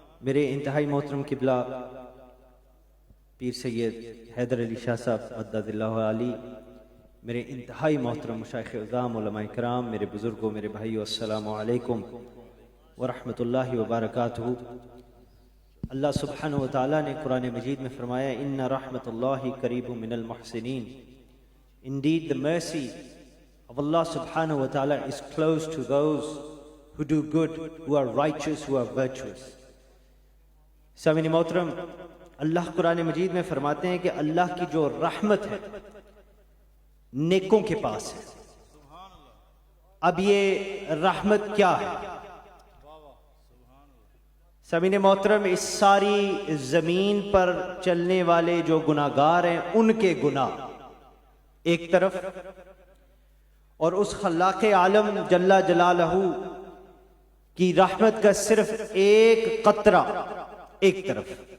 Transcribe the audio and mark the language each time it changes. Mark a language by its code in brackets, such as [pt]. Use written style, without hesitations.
[ur] میرے انتہائی محترم قبلہ پیر سید حیدر علی شاہ صاحب مدد اللہ علی، میرے انتہائی محترم مشائخ اعظام علماء کرام، میرے بزرگوں، میرے بھائیو، السلام علیکم ورحمۃ اللہ وبرکاتہ. اللہ سبحانہ وتعالیٰ نے قرآن مجید میں فرمایا [ar] ان رحمت اللہ قریب من المحسنین. [en] Indeed the mercy of Allah subhanahu wa ta'ala is close to those who do good, who are righteous, who are virtuous. [ur] سامعین محترم، اللہ قرآن مجید میں فرماتے ہیں کہ اللہ کی جو رحمت ہے نیکوں کے پاس ہے. اب یہ رحمت کیا ہے؟ سامعین محترم، اس ساری زمین پر چلنے والے جو گناہگار ہیں ان کے گناہ ایک طرف، اور اس خلاق عالم جل جلالہ کی رحمت کا صرف ایک قطرہ ایک طرف.